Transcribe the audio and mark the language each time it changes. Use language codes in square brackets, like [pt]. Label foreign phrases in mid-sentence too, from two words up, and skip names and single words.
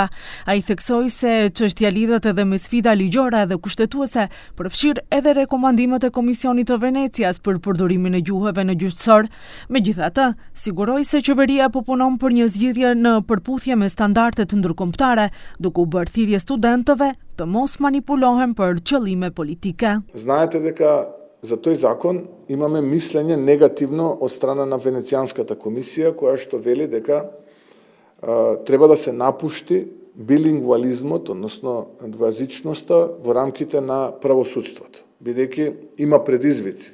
[sq] Ai theksoi se çështja lidhet edhe me sfida ligjore dhe kushtetuese, përfshir edhe rekomandimet e Komisionit të Venecias për përdorimin e gjuhëve në gjyqësor. Megjithatë, siguroi se qeveria po punon për një zgjidhje në përputhje me standardet ndërkombëtare, duke u bërë thirrje studentëve të mos manipulohen për qëllime politike. [mk] Знаете дека за тој закон имаме мислење негативно од страна на Венецијанската комисија, која што вели дека треба да се напушти билингвализмот, односно двојазичноста во рамките на правосудството, бидејќи има предизвици.